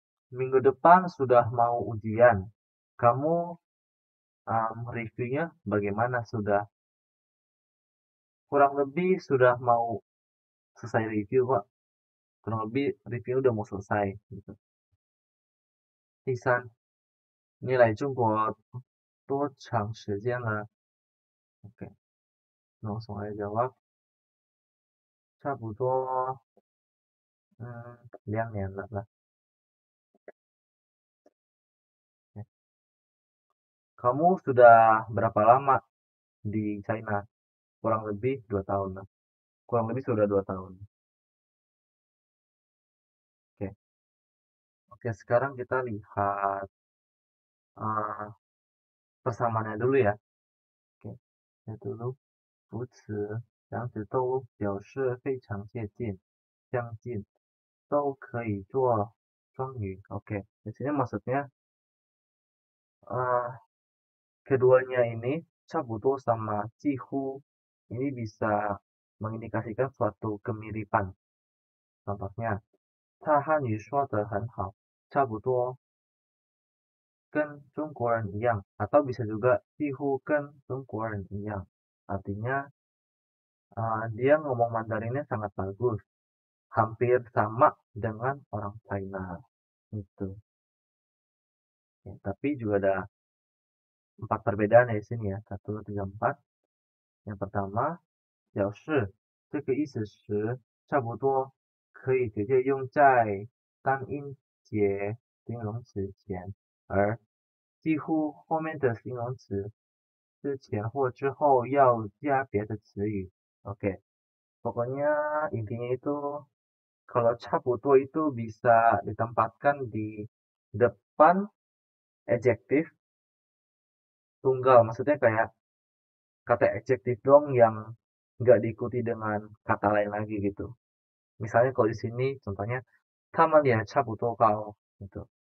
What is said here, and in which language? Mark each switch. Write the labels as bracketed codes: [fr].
[id] Minggu depan sudah mau ujian. Kamu reviewnya bagaimana? Sudah kurang lebih sudah mau selesai review kok. Kurang lebih review udah mau selesai gitu. [zh] 第三，你来中国多长时间了？ [id] Oke, langsung aja jawab. [zh] 差不多2年了lah. [id] Kamu sudah berapa lama di China? Kurang lebih 2 tahun lah. Kurang lebih sudah 2 tahun. Oke. Oke, sekarang kita lihat persamaannya dulu ya. Oke, lihat dulu. [zh] 如此，两者都表示非常接近、相近，都可以做双语. [id] Oke, di sini maksudnya keduanya ini cabuto sama cihu ini bisa mengindikasikan suatu kemiripan. Contohnya, [zh] 他汉语说得很好，差不多跟中国人一样, [id] atau bisa juga [zh] 几乎跟中国人一样. [id] Artinya dia ngomong Mandarinnya sangat bagus, hampir sama dengan orang China. Itu. Ya, tapi juga ada 4 perbedaan ya di sini ya. 1, 2, 3, 4. [zh] Yang pertama, 表示这个意思时差不多可以直接用在单音节形容词前，而几乎后面的形容词之前或之后要加别的词语. [id] Oke, pokoknya intinya itu Kalau caputo itu bisa ditempatkan di depan adjektif tunggal. Maksudnya kayak kata adjektif dong yang nggak diikuti dengan kata lain lagi gitu. Misalnya kalau di sini contohnya taman ya caputo kau gitu.